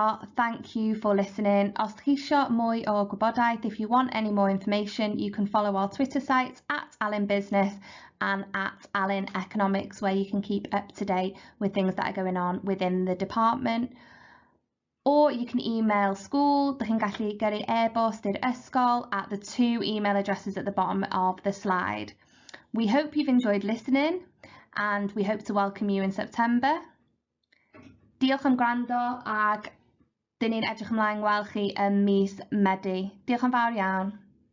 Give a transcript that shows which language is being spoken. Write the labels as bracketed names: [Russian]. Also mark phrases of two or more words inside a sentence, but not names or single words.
[English] Thank you for listening. [Welsh] Os chi isio mwy o gwybodaeth, [English] if you want any more information, you can follow our Twitter sites at Alun Business and at Alun Economics, where you can keep up to date with things that are going on within the department. Or you can email school. [Welsh] Dych chi'n gallu gyrru e-bost i'r ysgol [English] at the 2 email addresses at the bottom of the slide. We hope you've enjoyed listening, and we hope to welcome you in September. [Welsh] Diolch am gwrando, ac dyn ni'n edrych ymlaen gweld chi yn mis Medi. Diolch yn fawr iawn.